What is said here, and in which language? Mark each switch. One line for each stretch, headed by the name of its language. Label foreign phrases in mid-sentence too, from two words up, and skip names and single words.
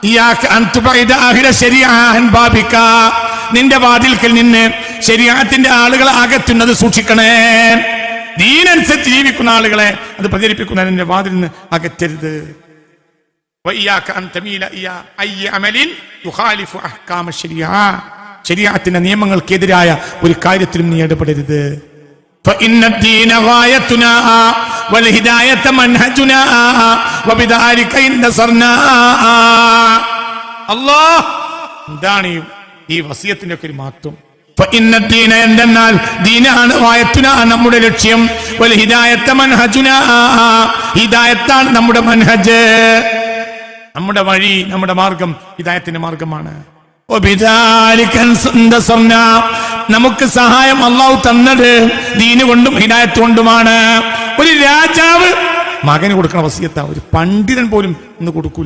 Arabic: إياك أن تبعد أهل الشريعة عن بابك,
Malayalam: നിന്റെ വാതിൽക്കൽ നിന്ന് ശരീഅത്തിന്റെ ആളുകളെ അകറ്റുന്നത് സൂക്ഷിക്കണേ. ദീനനുസരിച്ച് ജീവിക്കുന്ന ആളുകളെ അത് പ്രചരിപ്പിക്കുന്ന നിന്റെ വാതിൽ നിന്ന് അകറ്റരുത്.
Arabic: وإياك أن تميل إلى أي عمل يخالف أحكام الشريعة,
Malayalam: ശരീഅത്തിന്റെ നിയമങ്ങൾക്കെതിരായ ഒരു കാര്യത്തിലും നീ ഇടപെടരുത്.
Arabic: فإن الدين غايتنا والهداية منهجنا وبذلك انتصرنا.
Malayalam: അല്ലാഹ് എന്താണ് ഈ വസിയത്തിന്റെ ഒക്കെ ഒരു മഹത്വം?
Arabic: فإن الدين
Malayalam: എന്നാൽ ദീനാണ് ഗായത്തുനാ നമ്മുടെ ലക്ഷ്യം,
Arabic: والهداية منهجنا
Malayalam: ഹിദായത്താണ് നമ്മുടെ മനഹജ്, നമ്മുടെ വഴി, നമ്മുടെ മാർഗം ഹിദായത്തിന്റെ മാർഗമാണ്. നമുക്ക് സഹായം അള്ളാഹു തന്നത് ദീന് കൊണ്ടും ഹിദായത്ത് കൊണ്ടുമാണ്. ഒരു രാജാവ് മകന് കൊടുക്കണ വസിയത്താ, ഒരു പണ്ഡിതൻ പോലും ഇന്ന് കൊടുക്കൂല.